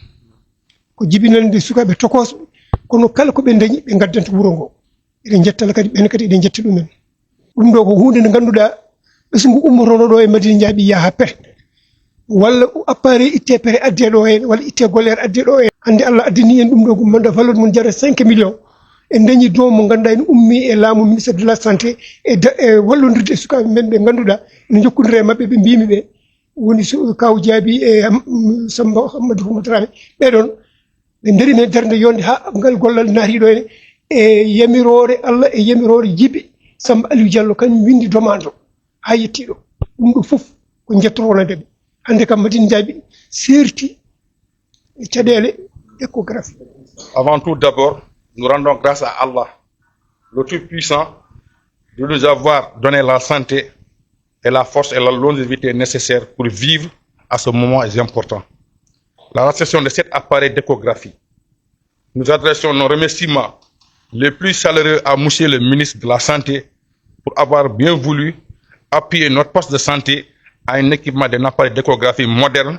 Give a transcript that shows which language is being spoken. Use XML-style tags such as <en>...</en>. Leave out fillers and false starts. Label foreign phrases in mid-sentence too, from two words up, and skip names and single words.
<ff>ko jibinande sukaɓe tokosɓe kono kala koɓe dañi ɓe gaddanta wuuro ngo eɗen jettala kadi ɓen kadi eɗen jetta ɗumen ɗum ɗo ko hunde nde ganduɗa ɓesgu ngu ummotono ɗo e Madina Ndiaye yaha pere walla appareil itte pere adde ɗo hen walla itte gollere adde ɗo hen hande Allah addani en ɗum ɗo ko manda valeur mum jara 5 millions en dañi don mo ganduɗa ene ummi e laamu</ff> <fr>ministére de la santé</fr> <ff>e wallodirde e sukaɓe men ɓe ganduɗa ene jokkodiri e mabɓe ɓe mbimi ɓe woni kaw Diaby e Samba Hammadou Khouma Dramé ɓeɗon ɓe daari men darde yonde ha ngal gollal naati ɗo ene e yamirore Allah e yamirore Djiby Samba Aliou Diallo kañum windi demande o ha yettiɗo ɗum ɗo foof ko jettotonodeɓe hande kam Madina Ndiaye serti e caɗele échographie.</ff> <fr>Avant tout d'abord, nous rendons grâce à Allah, le Tout-Puissant, de nous avoir donné la santé et la force et la longévité nécessaires pour vivre à ce moment important. La réception de cet appareil d'échographie. Nous adressons nos remerciements les plus chaleureux à Monsieur le ministre de la Santé pour avoir bien voulu appuyer notre poste de santé à un équipement d'un appareil d'échographie moderne.</fr>